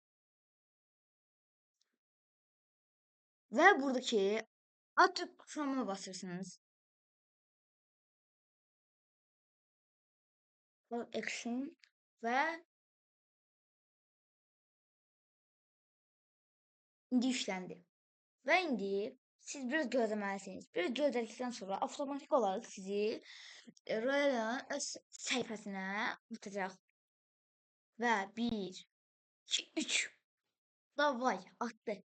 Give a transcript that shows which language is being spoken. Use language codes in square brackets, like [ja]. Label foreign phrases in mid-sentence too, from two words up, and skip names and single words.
[az] Ve buradaki Add Chrome'a basırsınız. Action ve indi işlendi. Ve indi siz biraz gözləməlisiniz. Biraz gözlədikdən sonra avtomatik olaraq sizi Royal'ın öz səhifəsinə atacaq. Və 1, 2, 3 davay atdı.